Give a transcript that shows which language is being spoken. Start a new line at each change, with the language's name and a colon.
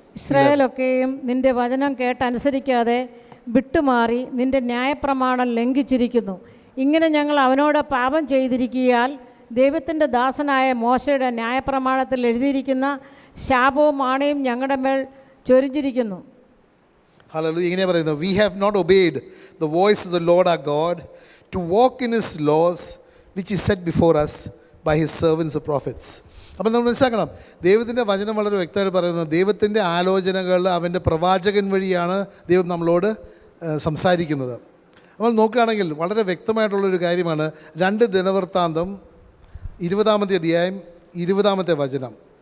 Malayalam: ഇസ്രായേലൊക്കെയും നിന്റെ വചനം കേട്ടനുസരിക്കാതെ വിട്ടുമാറി നിന്റെ ന്യായപ്രമാണം ലംഘിച്ചിരിക്കുന്നു. ഇങ്ങനെ ഞങ്ങൾ അവനോട് പാപം ചെയ്തിരിക്കിയാൽ ദൈവത്തിൻ്റെ ദാസനായ മോശയുടെ ന്യായപ്രമാണത്തിൽ എഴുതിയിരിക്കുന്ന ശാപവും ആണയും ഞങ്ങളുടെ മേൽ ചൊരിഞ്ഞിരിക്കുന്നു. ഹല്ലേലൂയ. ഇങ്ങനെ പറയുന്നു,
English: we have not obeyed the voice of the Lord our God to walk in his laws which he set before us by his servants the prophets.
Malayalam: അപ്പം നമ്മൾ മനസ്സിലാക്കണം, ദൈവത്തിൻ്റെ വചനം വളരെ വ്യക്തമായിട്ട് പറയുന്നത് ദൈവത്തിൻ്റെ ആലോചനകൾ അവൻ്റെ പ്രവാചകൻ വഴിയാണ് ദൈവം നമ്മളോട് സംസാരിക്കുന്നത്. നമ്മൾ നോക്കുകയാണെങ്കിൽ വളരെ വ്യക്തമായിട്ടുള്ളൊരു കാര്യമാണ് 2 ദിനവൃത്താന്തം 20-ാമത്തെ അധ്യായം 20-ാമത്തെ വചനം.